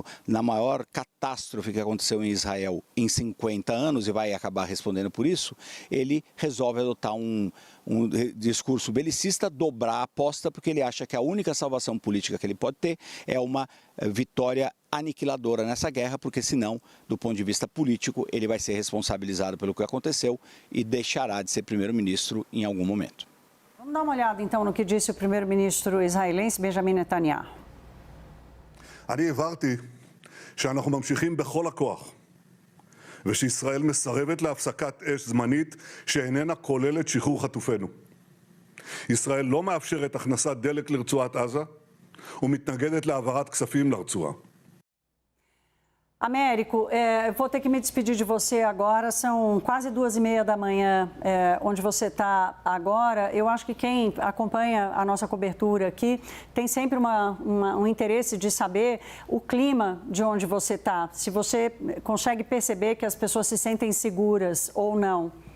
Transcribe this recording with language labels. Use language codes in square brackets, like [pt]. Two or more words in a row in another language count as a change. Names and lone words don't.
[pt] na maior catástrofe que aconteceu em Israel em 50 anos e vai acabar respondendo por isso, ele resolve adotar um discurso belicista, dobrar a aposta, porque ele acha que a única salvação política que ele pode ter é uma vitória aniquiladora nessa guerra, porque senão, do ponto de vista político, ele vai ser responsabilizado pelo que aconteceu e deixará de ser primeiro-ministro em algum momento. Vamos dar uma olhada, então, no que disse o primeiro-ministro israelense, Benjamin Netanyahu. [he] אני הבהרתי שאנחנו ממשיכים בכל הכוח, ושישראל מסרבת להפסקת אש זמנית שאיננה כוללת שחרור חטופינו. ישראל לא מאפשרת הכנסת דלק לרצועת עזה ומתנגדת להעברת כספים לרצועה. [pt] Américo, vou ter que me despedir de você agora, são quase 2h30 da manhã, onde você está agora. Eu acho que quem acompanha a nossa cobertura aqui tem sempre um interesse de saber o clima de onde você está, se você consegue perceber que as pessoas se sentem seguras ou não.